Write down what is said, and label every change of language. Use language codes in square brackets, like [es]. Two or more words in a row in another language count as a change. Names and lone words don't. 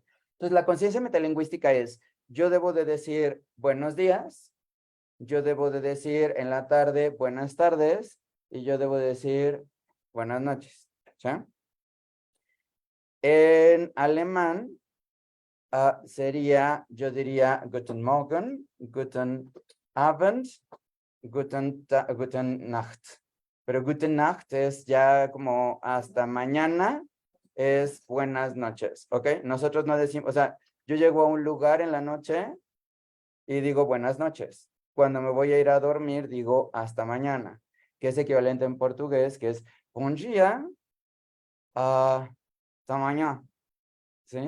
[es] Entonces la conciencia metalingüística es, yo debo de decir buenos días, yo debo de decir en la tarde buenas tardes y yo debo de decir buenas noches, ¿sí? En alemán sería, yo diría [de] Guten Morgen, Guten Abend, Guten Nacht. [es] Pero [de] Guten Nacht [es] es ya como hasta mañana, es buenas noches, ¿ok? Nosotros no decimos, o sea, yo llego a un lugar en la noche y digo buenas noches. Cuando me voy a ir a dormir, digo hasta mañana, que es equivalente en portugués, que es [pt] bom dia, [es] hasta mañana, ¿sí?